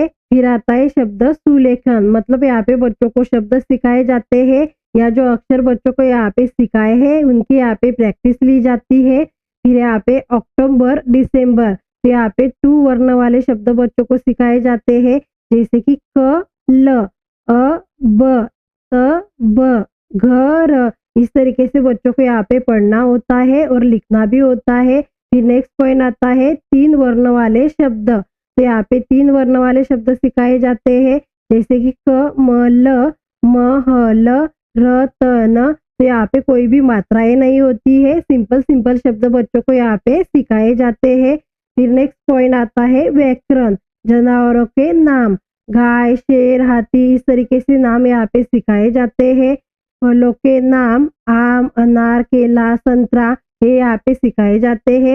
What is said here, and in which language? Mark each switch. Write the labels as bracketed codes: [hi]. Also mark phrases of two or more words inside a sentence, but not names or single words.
[hi] फिर आता है शब्द सुलेखन, मतलब यहाँ पे बच्चों को शब्द सिखाए जाते हैं या जो अक्षर बच्चों को यहाँ पे सिखाए हैं उनकी यहाँ पे प्रैक्टिस ली जाती है। फिर यहाँ पे अक्टूबर, दिसंबर, तो यहाँ पे 2 वर्ण वाले शब्द बच्चों को सिखाए जाते हैं जैसे कि क, ल, अ, ब, त, ब, घ, र, इस तरीके से बच्चों को यहाँ पे पढ़ना होता है और लिखना भी होता है। फिर [en] next point [hi] आता है 3 वर्ण वाले शब्द, तो यहाँ पे 3 वर्ण वाले शब्द सिखाए जाते हैं जैसे कि क, म, ल, म, ह, ल, र, त, न, तो यहाँ पे कोई भी मात्राएं नहीं होती है, [en] simple simple [hi] शब्द बच्चों को यहाँ पे सिखाए जाते हैं। फिर [en] next point [hi] आता है व्याकरण, जानवरों के नाम, गाय, शेर, हाथी, इस तरीके से नाम यहाँ पे सिखाए जाते हैं। फलों के नाम, आम, अनार, केला, संतरा, ये यहाँ पे सिखाए जाते हैं।